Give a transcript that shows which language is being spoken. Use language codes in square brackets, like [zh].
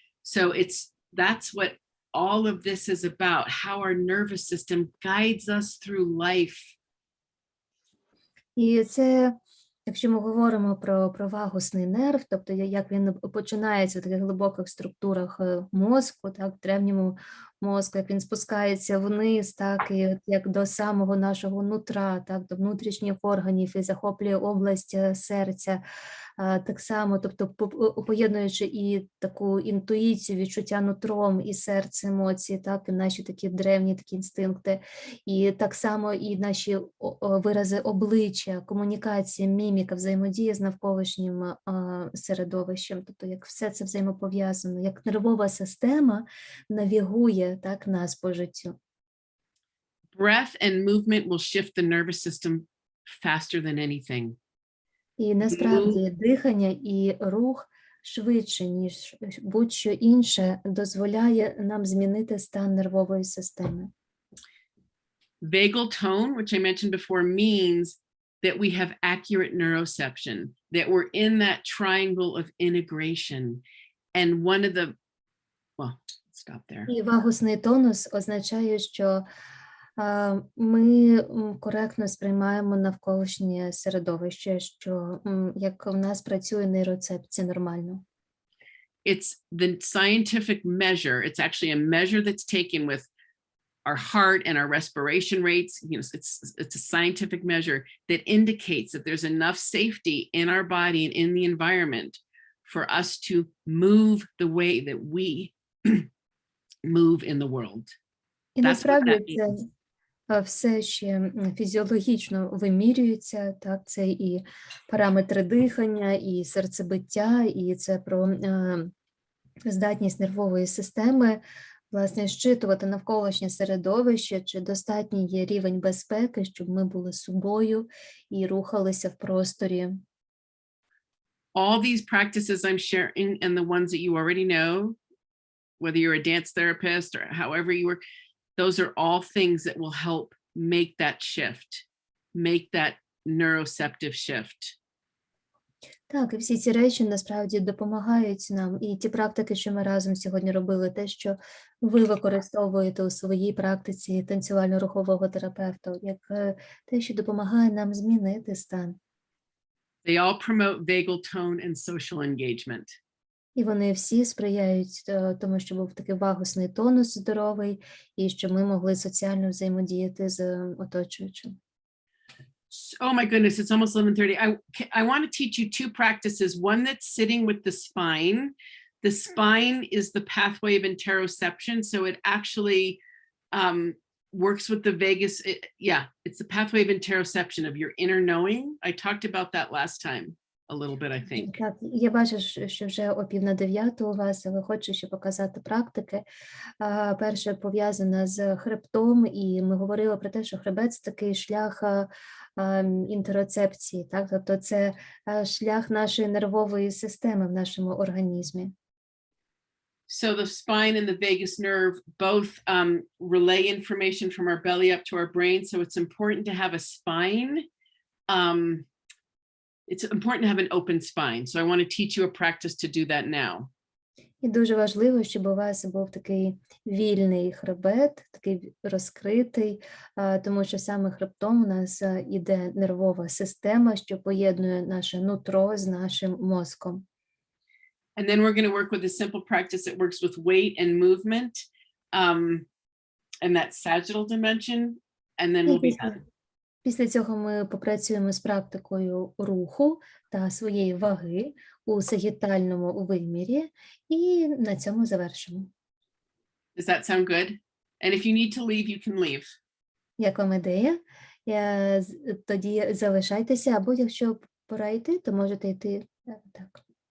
[en] So that's what all of this is about, how our nervous system guides us through life. [uk] І це, якщо ми говоримо про вагусний нерв, тобто як він починається в таких глибоких структурах мозку, так, в древньому мозку, як він спускається вниз, так, і як до самого нашого нутра, так, до внутрішніх органів і захоплює область серця, так само, тобто поєднуючи і таку інтуїцію, відчуття нутром і серце, емоції, так, і наші такі древні такі інстинкти, і так само і наші вирази обличчя, комунікація, міміка, взаємодія з навколишнім середовищем, тобто як все це взаємопов'язано, як нервова система навігує, так, нас по життю. [en] Breath and movement will shift the nervous system faster than anything. [uk] І насправді дихання і рух швидше, ніж будь-що інше, дозволяє нам змінити стан нервової системи. [en] Vagal tone, which I mentioned before, means that we have accurate neuroception, that we're in that triangle of integration. And one of the, well, stop there. [uk] І вагусний тонус означає, що ми коректно сприймаємо навколишнє середовище, що як в нас працює нейроцепція нормально. [en] It's the scientific measure. It's actually a measure that's taken with our heart and our respiration rates. You know, it's a scientific measure that indicates that there's enough safety in our body and in the environment for us to move the way that we move in the world. [uk] І насправді це все ще фізіологічно вимірюється, так, це і параметри дихання, і серцебиття, і це про здатність нервової системи, власне, щитувати навколишнє середовище, чи достатній є рівень безпеки, щоб ми були собою і рухалися в просторі. [en] All these practices I'm sharing and the ones that you already know, whether you're a dance therapist or however you work, those are all things that will help make that shift, make that neuroceptive shift. [uk] Так, і всі ці речі насправді допомагають нам. І ті практики, що ми разом сьогодні робили, те, що ви використовуєте у своїй практиці танцювально-рухового терапевта, як те, що допомагає нам змінити стан. [en] They all promote vagal tone and social engagement. [uk] І вони всі сприяють тому, що був такий вагусний тонус здоровий, і щоб ми могли соціально взаємодіяти з оточуючим. [en] Oh my goodness, it's almost 11:30. I want to teach you two practices. One that's sitting with the spine. The spine is the pathway of interoception. So it actually works with the vagus. It's the pathway of interoception of your inner knowing. I talked about that last time a little bit, I think. [uk] Так, я бачу, що вже о 8:45 у вас, але хочу ще показати практики. Перше пов'язана з хребтом, і ми говорили про те, що хребет – це такий шлях інтероцепції, так? Тобто це шлях нашої нервової системи в нашому організмі. [en] So the spine and the vagus nerve both relay information from our belly up to our brain. So it's important to have a spine. It's important to have an open spine. So I want to teach you a practice to do that now. [uk] І дуже важливо, щоб у вас був такий вільний хребет, такий розкритий, тому що саме хребтом у нас іде нервова система, що поєднує наше нутро з нашим мозком. [en] And then we're going to work with a simple practice that works with weight and movement, and that sagittal dimension, and then we'll be done. [uk] Після цього ми попрацюємо з практикою руху та своєї ваги у сагітальному вимірі, і на цьому завершимо. [en] Does that sound good? And if you need to leave, you can leave. [uk] Як вам ідея? Тоді залишайтеся, або якщо пора йти, то можете йти так.